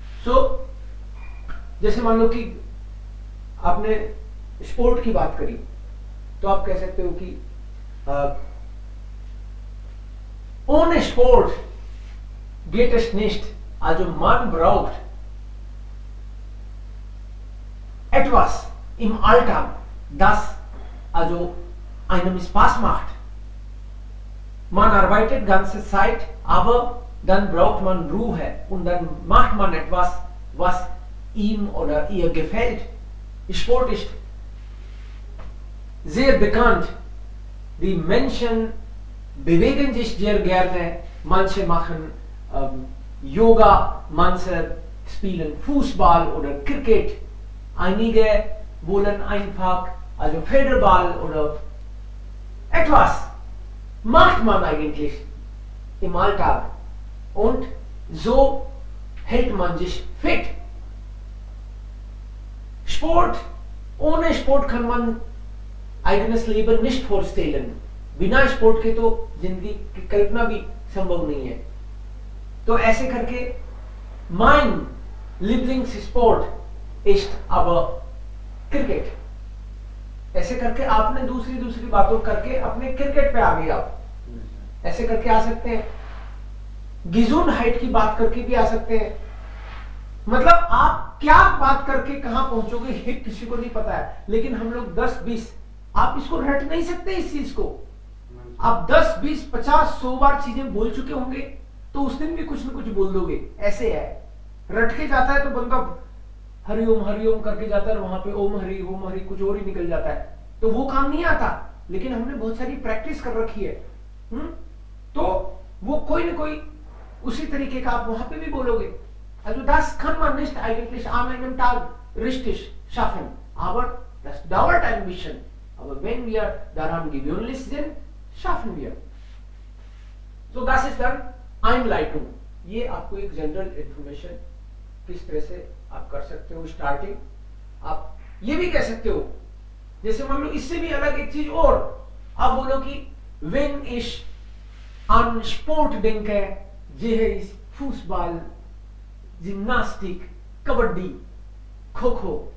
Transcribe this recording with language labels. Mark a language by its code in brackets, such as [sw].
[hi] सो जैसे मान लो कि आपने स्पोर्ट की बात करी, तो आप कह सकते हो कि [de] ohne Sport geht es nicht, also man braucht etwas im Alltag, das also einem Spaß macht. Man arbeitet ganze Zeit, aber dann braucht man Ruhe und dann macht man etwas, was ihm oder ihr gefällt. Sport ist sehr bekannt. Die Menschen bewegen sich sehr gerne. Manche machen Yoga, manche spielen Fußball oder Cricket. Einige wollen einfach also Federball oder etwas macht man eigentlich im Alltag und so hält man sich fit. Sport, ohne Sport kann man eigenes Leben nicht vorstellen. [hi] बिना sport के तो जिंदगी की कल्पना भी संभव नहीं है। तो ऐसे करके [de] mein Lieblingssport ist aber [hi] cricket, ऐसे करके आपने दूसरी बातों करके अपने क्रिकेट पे आ गए आप, ऐसे करके आ सकते हैं। Gesundheit की बात करके भी आ सकते हैं। मतलब आप क्या बात करके कहां पहुंचोगे ये किसी को नहीं पता है, लेकिन हम लोग 10-20 आप इसको रट नहीं सकते इस चीज को। आप 10, 20, 50, 100 बार चीजें बोल चुके होंगे तो उस दिन भी कुछ न कुछ बोल दोगे। ऐसे है, रट के जाता है तो बंदा हरिओम करके जाता है, वहां पे ओम हरि कुछ और ही निकल जाता है, तो वो काम नहीं आता। लेकिन हमने बहुत सारी प्रैक्टिस कर रखी है, तो वो कोई न कोई उसी तरीके का आप वहां पे भी बोलोगे। [de] Also das kann man nicht eigentlich an einem Tag richtig schaffen, aber das dauert ein bisschen. Aber wenn wir daran gewöhnlich sind, schaffen wir. So das ist dann Einleitung. [hi] ये आपको एक जनरल इंफॉर्मेशन किस तरह से आप कर सकते हो स्टार्टिंग। आप ये भी कह सकते हो, जैसे मान लो इससे भी अलग एक चीज और, आप बोलो कि [de] वेन इश an Sport denke, जेह इस [hi] फुटबॉल, जिम्नास्टिक, कबड्डी, खो खो।